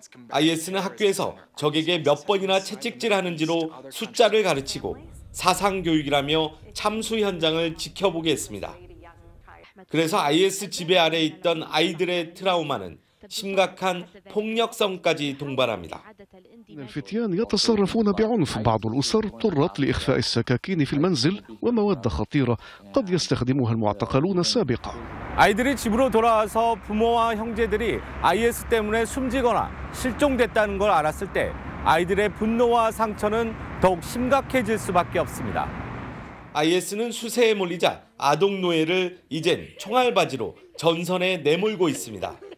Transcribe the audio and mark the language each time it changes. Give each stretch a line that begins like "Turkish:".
Korean: IS는 학교에서 적에게 몇 번이나 채찍질하는지로 숫자를 가르치고 사상교육이라며 참수 현장을 지켜보게 했습니다. 그래서 IS 지배 아래에 있던 아이들의 트라우마는 심각한 폭력성까지 동반합니다.
Arabic: الفتيان يتصرفون بعنف. بعض الأسر اضطرت لإخفاء السكاكين في المنزل ومواد خطيرة قد يستخدمها المعتقلون سابقا.
Korean: 아이들이 집으로 돌아와서 부모와 형제들이 IS 때문에 숨지거나 실종됐다는 걸 알았을 때 아이들의 분노와 상처는 더욱 심각해질 수밖에 없습니다. IS는 수세에 몰리자 아동 노예를 이젠 총알바지로 전선에 내몰고 있습니다.